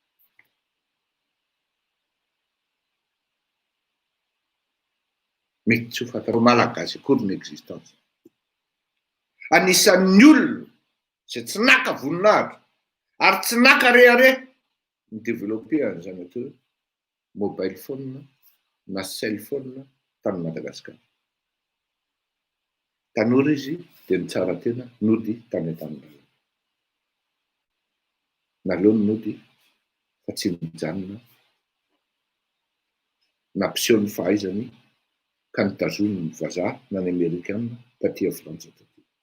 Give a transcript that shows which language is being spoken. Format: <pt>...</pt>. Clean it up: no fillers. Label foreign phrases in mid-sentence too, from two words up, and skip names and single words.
<mg>Mety tsy ho fantatry malagasy akory ny existence. Anisan'ny olona izay tsy naka voninahitra ary tsy naka rehareha ny développé an'izany atao hoe</mg> <en>mobile phone</en> <mg>na</mg> <en>cell phone</en> <mg>tany Madagasikara. Tanora izy dia nitsara tena nody tany an-tanindrazana. Naleo ny nody fa tsy nijanona nampiseho ny fahaizany ka nitazony ny vazaha na ny amerikanina taty Frantsa taty.</mg>